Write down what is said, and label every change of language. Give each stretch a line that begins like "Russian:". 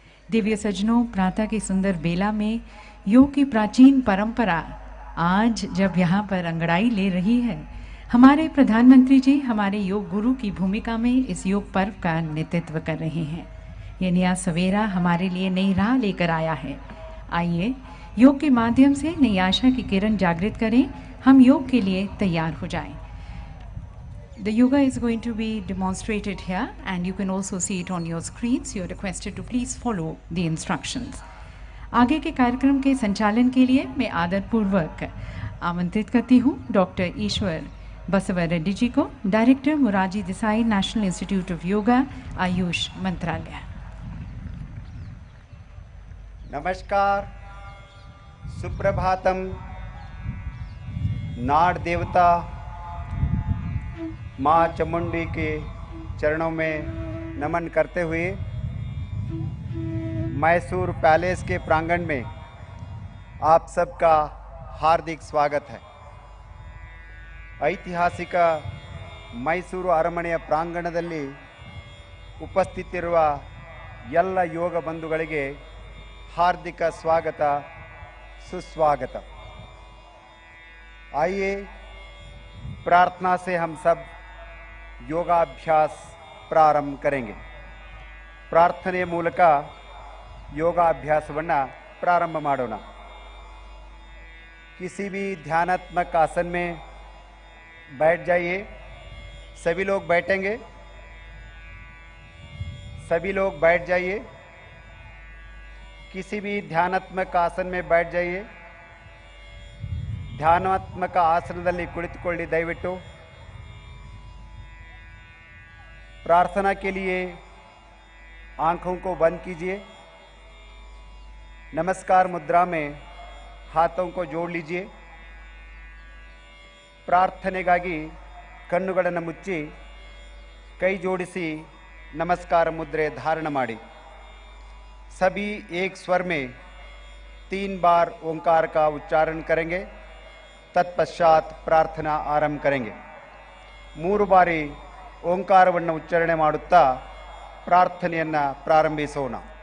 Hindi: दिव्य सज्जनों, प्रातः की सुंदर बेला में योग की प्राचीन परंपरा आज जब यहाँ पर अंगड़ाई ले रही है, हमारे प्रधानमंत्री जी हमारे योग गुरु की भूमिका में इस योग पर्व का नेतृत्व कर रहे हैं। ये नया सवेरा हमारे लिए नई राह लेकर आया है। आइए योग के माध्यम से नई आशा की किरण जागृत करें। हम योग के लिए तैयार हो जाएं।
English: The yoga is going to be demonstrated here and you can also see it on your screens. You are requested to please follow the instructions.
Hindi: आगे के कार्यक्रम के संचालन के लिए मैं आदरपूर्वक आमंत्रित करती हूँ डॉक्टर ईश्वर बसवर रेड्डी जी को, director Morarji Desai national institute of yoga, Ayush मंत्रालय। नमस्कार, सुप्रभातम। नाड़ देवता माँ चामुंडी के चरणों में नमन करते हुए मैसूर पैलेस के प्रांगण में आप सबका हार्दिक स्वागत है।
Kannada: ಐತಿಹಾಸಿಕ ಮೈಸೂರು ಅರಮನೆಯ ಪ್ರಾಂಗಣದಲ್ಲಿ ಉಪಸ್ಥಿತಿರುವ ಎಲ್ಲ ಯೋಗ ಬಂಧುಗಳಿಗೆ
Hindi: हार्दिक स्वागत सुस्वागत। आइए प्रार्थना से हम सब योगाभ्यास प्रारंभ करेंगे।
Kannada: प्रार्थने ಮೂಲಕ योगाभ्यासವನ್ನು प्रारंभ ಮಾಡೋಣ।
Hindi: किसी भी ध्यानात्मक आसन में बैठ जाइए। सभी लोग बैठेंगे। सभी लोग बैठ जाइए। किसी भी ध्यानात्मक आसन में बैठ जाइए।
Kannada: ಧ್ಯಾನಾತ್ಮಕ ಆಸನದಲ್ಲಿ ಕುಳಿತುಕೊಳ್ಳಿ ದಯವಿಟ್ಟು।
Hindi: प्रार्थना के लिए आंखों को बंद कीजिए। नमस्कार मुद्रा में हाथों को जोड़ लीजिए।
Kannada: ಪ್ರಾರ್ಥನೆಗಾಗಿ ಕಣ್ಣುಗಳನ್ನು ಮುಚ್ಚಿ ಕೈ ಜೋಡಿಸಿ ನಮಸ್ಕಾರ ಮುದ್ರೆ धारण ಮಾಡಿ।
Hindi: सभी एक स्वर में 3 बार ओंकार का उच्चारण करेंगे। तत्पश्चात प्रार्थना आरंभ करेंगे।
Kannada: 3 ಬಾರಿ ಓಂಕಾರವನ್ನು ಉಚ್ಚಾರಣೆ ಮಾಡುತ್ತಾ ಪ್ರಾರ್ಥನೆಯನ್ನು ಪ್ರಾರಂಭಿಸೋಣ।